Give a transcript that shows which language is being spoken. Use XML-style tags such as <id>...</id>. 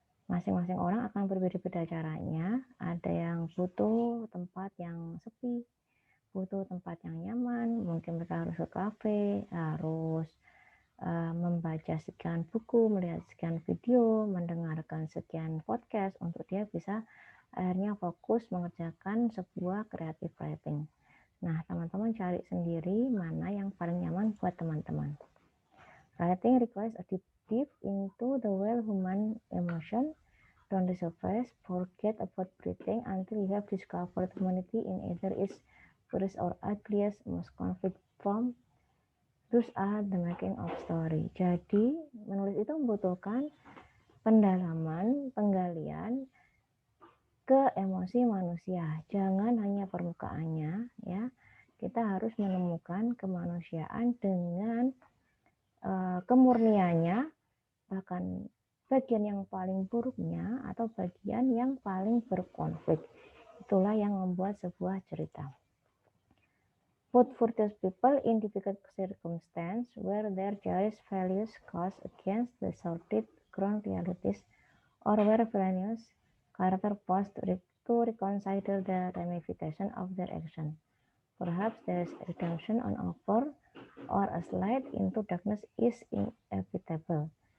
<id>Masing-masing orang akan berbeda-beda caranya. Ada yang butuh tempat yang sepi, butuh tempat yang nyaman, mungkin mereka harus ke kafe, harus membaca sekian buku, melihat sekian video, mendengarkan sekian podcast untuk dia bisa akhirnya fokus mengerjakan sebuah creative writing. Nah, teman-teman cari sendiri mana yang paling nyaman buat teman-teman.</id> <en>Writing requires a deep dive into the well-human emotion. Don't the surface, forget about breathing until you have discovered humanity in either its purest or ugliest, most conflict form. Those are the making of story.</en> <id>Jadi, menulis itu membutuhkan pendalaman, penggalian ke emosi manusia. Jangan hanya permukaannya, ya. Kita harus menemukan kemanusiaan dengan kemurniannya, bahkan bagian yang paling buruknya atau bagian yang paling berkonflik. Itulah yang membuat sebuah cerita.</id> <en>Put those people in difficult circumstances where their cherished values clash against the sordid ground realities, or where villainous character forced to reconsider the ramifications of their action. Perhaps there is redemption on offer, or a slide into darkness is inevitable.</en>